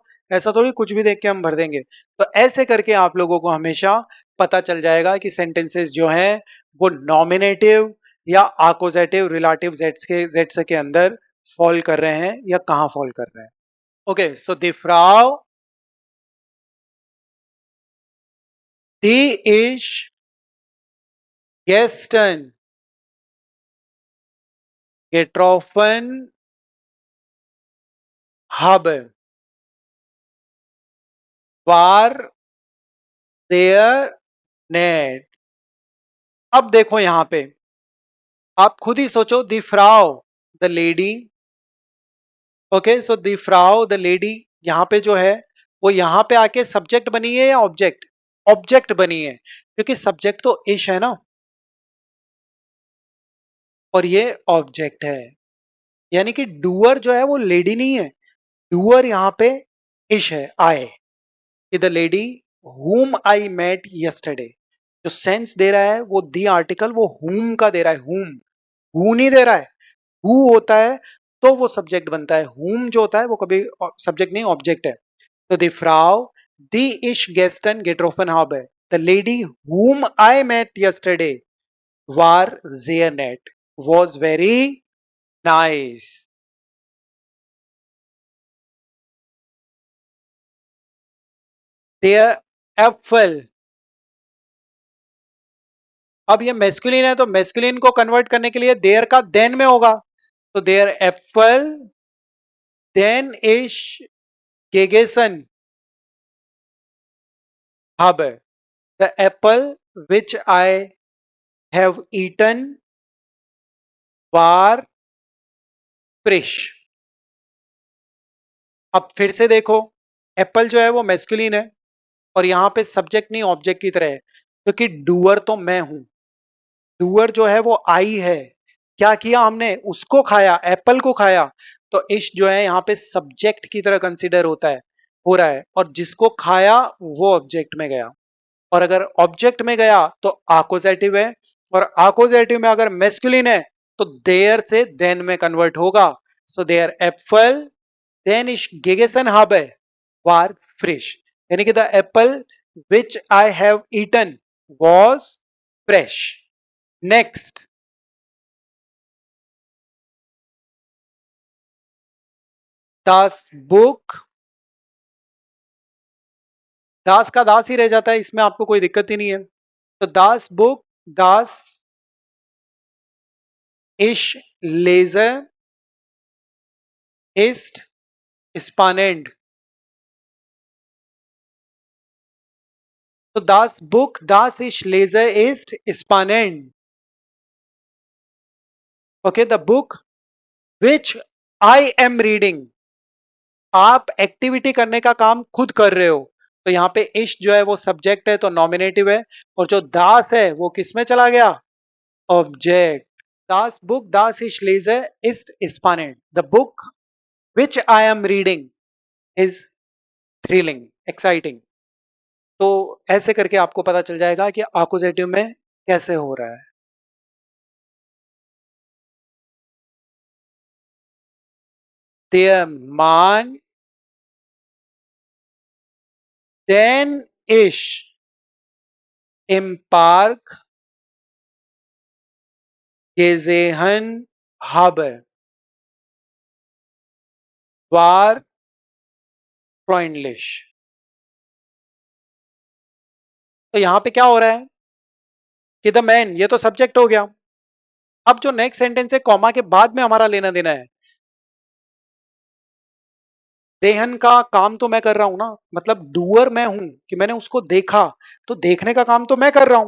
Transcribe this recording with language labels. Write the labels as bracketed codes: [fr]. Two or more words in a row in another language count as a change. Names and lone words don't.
[hi] ऐसा थोड़ी कुछ भी देख के हम भर देंगे। तो ऐसे करके आप लोगों को हमेशा पता चल जाएगा कि सेंटेंसेस जो हैं वो नॉमिनेटिव या आकोजेटिव रिलेटिव जेट्स के अंदर फॉल कर रहे हैं या कहाँ फॉल कर रहे हैं। [en] okay, so [de] die Frau, die ich gestern getroffen habe, war sehr nett। [hi] अब देखो यहां पे आप खुद ही सोचो, [de] die Frau [en] the lady. okay, so [de] die Frau [en] the lady [hi] यहां पे जो है वो यहां पे आके सब्जेक्ट बनी है या ऑब्जेक्ट? ऑब्जेक्ट बनी है, क्योंकि सब्जेक्ट तो इश है ना, और ये ऑब्जेक्ट है। यानी कि डूअर जो है वो लेडी नहीं है, डूअर यहाँ पे इश है, आए कि [en] the lady whom I met yesterday. [hi] जो सेंस दे रहा है वो दी आर्टिकल वो whom का दे रहा है, [en] whom, who [hi] नहीं दे रहा है। who होता है तो वो सब्जेक्ट बनता है, whom जो होता है वो कभी सब्जेक्ट नहीं ऑब्जेक्ट है। [de] तो die Frau Die ich gestern getroffen habe. [en] The lady whom I met yesterday [de] war sehr nett. [en] Was very nice. [de] Der Apfel. [hi] अब ये मेस्कुलिन है तो मेस्कुलिन को कन्वर्ट करने के लिए देयर का देन में होगा. [de] तो der Apfel den ich gegessen habe. [en] The apple which I have eaten [de] war frisch. [hi] अब फिर से देखो, एप्पल जो है वो मेस्कुलिन है और यहां पे सब्जेक्ट नहीं ऑब्जेक्ट की तरह है, क्योंकि डूअर तो मैं हूं. डूअर जो है वो आई है. क्या किया हमने, उसको खाया, एप्पल को खाया. तो इश जो है यहाँ पे सब्जेक्ट की तरह कंसिडर होता है, हो रहा है, और जिसको खाया वो ऑब्जेक्ट में गया. और अगर ऑब्जेक्ट में गया तो आकोजेटिव है, और आकोजेटिव में अगर मेस्कुलिन है तो देयर से देन में कन्वर्ट होगा. [de] सो der Apfel den ich gegessen habe war frisch. [hi] यानी कि [en] the apple which I have eaten was fresh. [de] नेक्स्ट, das Buch. [hi] दास का दास ही रह जाता है, इसमें आपको कोई दिक्कत ही नहीं है. [de] तो das Buch, das ich lese ist spannend. तो das Buch, das ich lese, ist spannend. Okay, the book which I am reading. [hi] आप एक्टिविटी करने का काम खुद कर रहे हो, तो यहाँ पे इश जो है वो सब्जेक्ट है तो नॉमिनेटिव है, और जो दास है वो किस में चला गया, ऑब्जेक्ट. [de] das Buch das ich lese ist spannend. [en] The book which I am reading is thrilling, exciting. [hi] तो ऐसे करके आपको पता चल जाएगा कि आकुजेटिव में कैसे हो रहा है. [de] Der Mann, den ich im Park gesehen habe, war freundlich. [hi] तो यहां पे क्या हो रहा है कि [en] the man, [hi] ये तो सब्जेक्ट हो गया. अब जो नेक्स्ट सेंटेंस है कॉमा के बाद में हमारा लेना देना है. देहन का काम तो मैं कर रहा हूं ना, मतलब डूअर मैं हूं कि मैंने उसको देखा, तो देखने का काम तो मैं कर रहा हूं.